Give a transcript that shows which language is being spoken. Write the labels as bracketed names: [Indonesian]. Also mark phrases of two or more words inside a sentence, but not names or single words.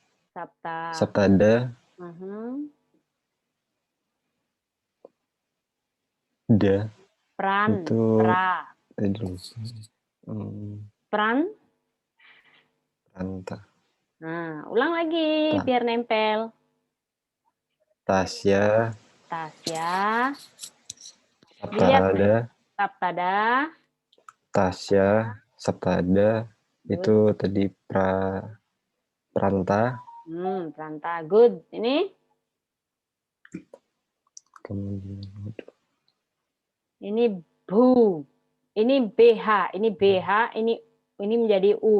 [Indonesian] Sabta. Sabtada. Da. Pran, Itu pra. tadi lupa. Pran. Pranta. Nah, ulang lagi Ta. biar nempel. Tasya. Tasya. Saptada. Saptada. Tasya. Saptada. Good. Itu tadi Pranta. Pranta. Good. Ini? Kemudian Ini bu. Ini BH. Ini BH. Ini menjadi U.